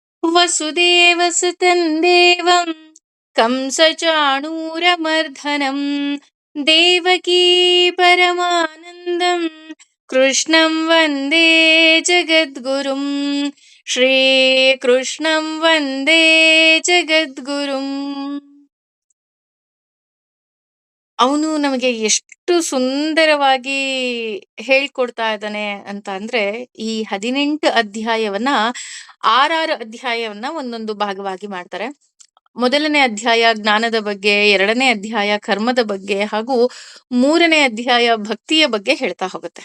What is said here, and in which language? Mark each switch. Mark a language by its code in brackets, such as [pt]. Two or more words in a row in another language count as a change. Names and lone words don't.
[sa] ವಸುದೇವಸುತಂ ದೇವಂ ಕಂಸಚಾಣೂರಮರ್ಧನಂ ದೇವಕೀ ಪರಮಾನಂದಂ ಕೃಷ್ಣಂ ವಂದೇ ಜಗದ್ಗುರುಂ. ಶ್ರೀಕೃಷ್ಣಂ ವಂದೇ ಜಗದ್ಗುರುಂ. [kn] ಅವನು ನಮಗೆ ಎಷ್ಟು ಸುಂದರವಾಗಿ ಹೇಳ್ಕೊಡ್ತಾ ಇದ್ದಾನೆ ಅಂತ ಅಂದ್ರೆ, ಈ 18 ಅಧ್ಯಾಯವನ್ನ 6 ಅಧ್ಯಾಯವನ್ನ ಒಂದೊಂದು ಭಾಗವಾಗಿ ಮಾಡ್ತಾರೆ. ಮೊದಲನೇ ಅಧ್ಯಾಯ ಜ್ಞಾನದ ಬಗ್ಗೆ, ಎರಡನೇ ಅಧ್ಯಾಯ ಕರ್ಮದ ಬಗ್ಗೆ, ಹಾಗೂ ಮೂರನೇ ಅಧ್ಯಾಯ ಭಕ್ತಿಯ ಬಗ್ಗೆ ಹೇಳ್ತಾ ಹೋಗುತ್ತೆ.